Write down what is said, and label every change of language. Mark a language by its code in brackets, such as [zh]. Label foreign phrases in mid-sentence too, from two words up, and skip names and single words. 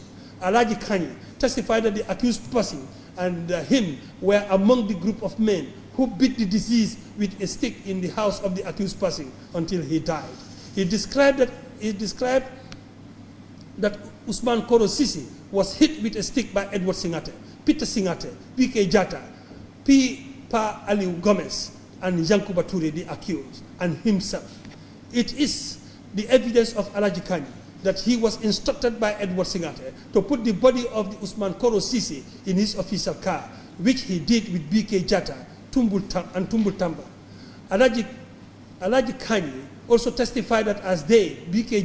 [en] Alaji Kanye testified that the accused person and him were among the group of men who beat the deceased with a stick in the house of the accused person until he died. He described that Usman Koro Sisi was hit with a stick by Edward Singate, Peter Singate, B.K. Jaiteh, P. Pa Aliu Gomez, and Yankuba Touray, the accused, and himself. It is the evidence of Alaji Kanye that he was instructed by Edward Singate to put the body of the Usman Koro Sisi in his official car, which he did with B.K. Jaiteh and Tumbul Tamba. Alaji Kanye also testified that as they, B.K.